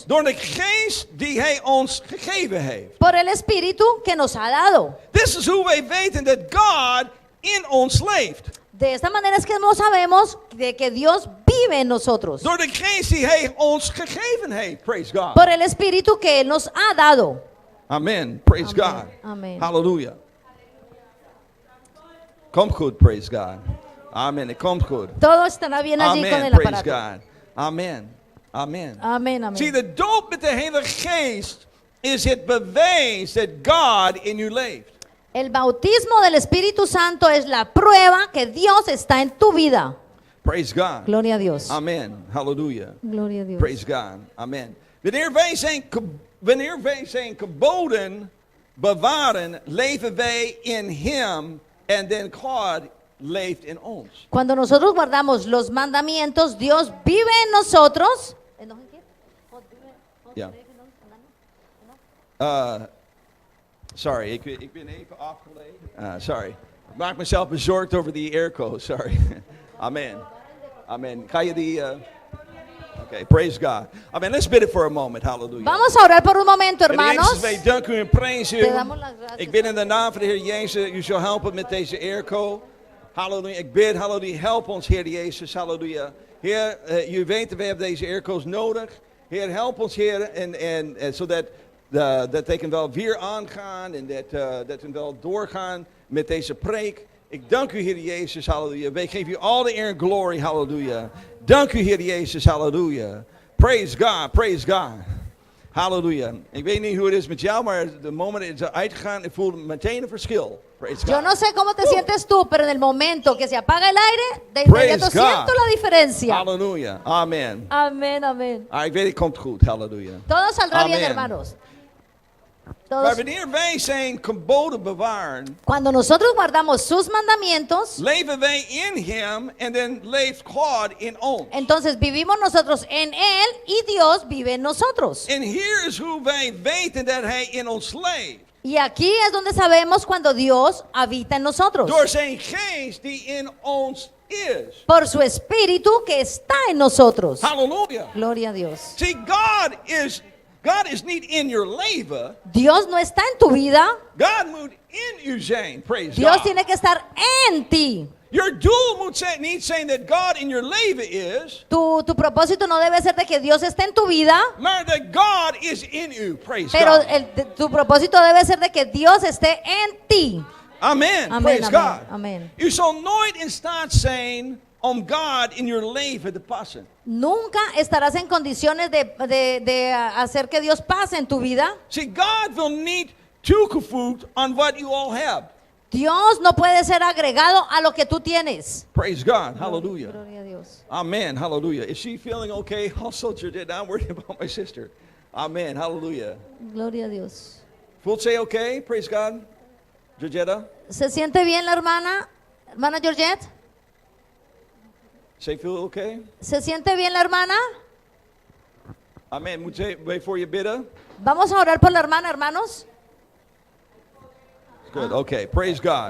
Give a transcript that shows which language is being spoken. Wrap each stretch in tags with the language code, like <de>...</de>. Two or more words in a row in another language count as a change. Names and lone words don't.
<nl>Door de geest die Hij ons gegeven heeft.</nl> <es>por el Espíritu que nos ha dado.</es> <nl>Dit is hoe wij weten dat God in ons leeft.</nl> <es>De esta manera es que no sabemos de que Dios vive en nosotros</es> <nl>Door de geest die Hij ons gegeven heeft.</nl> <en>Praise God.</en> <es>por el Espíritu que Él nos ha dado.</es> <en>Amen. Praise Amen. God. Amen.</en> <nl>Hallelujah. Komt goed,</nl> <en>praise God.</en> <nl>Amen. Het komt goed.</nl> <es>Todo estará bien allí con</es> <en>Amen.</en> <es>el</es> <en>Praise</en> <es>aparato.</es> <en>God. Amen. Amen.</en> <es>Amén, amén.</es> <nl>Zie, de doop met de Heilige Geest is het bewijs dat God in u leeft.</nl> <es>El bautismo del Espíritu Santo es la prueba que Dios está en tu vida.</es> <en>Praise God.</en> <es>Gloria a Dios.</es> <en>Amen. Hallelujah.</en> <es>Gloria a Dios.</es> <en>Praise God. Amen.</en> <nl>Wanneer wij zijn geboden bewaren, leven wij in Hem en dan God leeft in ons.</nl> <es>Cuando nosotros guardamos los mandamientos, Dios vive en nosotros.</es> <nl>Ja. Sorry, ik ben even afgeleid. Sorry. Ik maak mezelf bezorgd over die airco. Sorry. Amen. Amen. Ga je die...</nl> <en>Okay, praise God. Amen. Let's bid it for a moment. Hallelujah.</en> <es>Vamos a orar por un momento,</es> <nl>Heer</nl> <es>hermanos.</es> <nl>Jezus, wij danken u en prijzen</nl> <es>Te</es> <nl>u.</nl> <es>damos las gracias.</es> <nl>Ik bid in de naam van de Heer Jezus, u zal helpen met deze airco. Halleluja. Ik bid, halleluja, help ons, Heer Jezus. Halleluja. Heer, u weet, we hebben deze airco's nodig. Heer, help ons, Heer, en zodat dat they kan wel weer aangaan en dat we wel doorgaan met deze preek. Ik dank u, Heer Jezus, halleluja. Wij geven u al de eer en glory, halleluja. Dank u, Heer Jezus, halleluja.</nl> <en>Praise God, praise God.</en> <nl>Halleluja. Ik weet niet hoe het is met jou, maar de moment het is uitgegaan, ik voel meteen een verschil.</nl> <en>Praise God.</en> <es>Yo no sé cómo te sientes tú, pero en el momento que se apaga el aire, de</es> <en>Praise</en> <es>inmediato</es> <en>God.</en> <es>siento la diferencia.</es> <nl>Halleluja. Amen.</nl> <es>Amén, amén.</es> <nl>Ik weet, het komt goed. Halleluja.</nl> <es>Todo saldrá bien, Amén. hermanos.</es> <nl>Maar</nl> <es>Todos-</es> <nl>wanneer wij zijn geboden bewaren,</nl> <es>Cuando nosotros guardamos sus mandamientos,</es> <nl>leven wij in Hem en dan leeft God in ons.</nl> <es>entonces vivimos nosotros en Él y Dios vive en nosotros.</es> <nl>En hier is hoe wij weten dat Hij in ons leeft.</nl> <es>Y aquí es donde sabemos cuando Dios habita en nosotros.</es> <nl>Door zijn geest die in ons is.</nl> <es>Por su espíritu que está en nosotros.</es> <nl>Halleluja.</nl> <es>Gloria a Dios.</es> <nl>See, God is niet in your leven.</nl> <es>Dios no está en tu vida.</es> <nl>God moet in u zijn.</nl> <en>Praise</en> <es>Dios</es> <en>God.</en> <es>tiene que estar en ti.</es> <nl>Your doel moet niet zijn dat God in your leven is,</nl> <es>Tu propósito no debe ser de que Dios esté en tu vida,</es> <nl>maar dat God is in u. Praise</nl> <es>pero</es> <en>God.</en> <es>tu propósito debe ser de que Dios esté en ti.</es> <en>Amen.</en> <es>Amen,</es> <en>Praise</en> <es>amen,</es> <en>God.</en> <es>amen.</es> <nl>U zal nooit in staat zijn om God in your leven te passen.</nl> <es>Nunca estarás en condiciones de hacer que Dios pase en tu vida.</es> <nl>See, God wil niet toegevoegd aan</nl> <en>what you all have.</en> <es>Dios no puede ser agregado a lo que tú tienes.</es> <en>Praise God. Hallelujah.</en> <es>Gloria a Dios.</es> <en>Amen. Hallelujah. Is she feeling okay? Also, I'm worried about my sister. Amen. Hallelujah.</en> <es>Gloria a Dios.</es> <nl>Voelt zij okay?</nl> <en>Praise God.</en> <nl>Georgetta?</nl> <es>¿Se siente bien la hermana? Hermana Georgette,</es> <en>Say feel okay?</en> <es>¿se siente bien la hermana?</es> <en>Amen.</en> <nl>Moet je wait voor je bidden?</nl> <es>Vamos a orar por la hermana, hermanos.</es> <en>Good. Okay. Praise God.</en>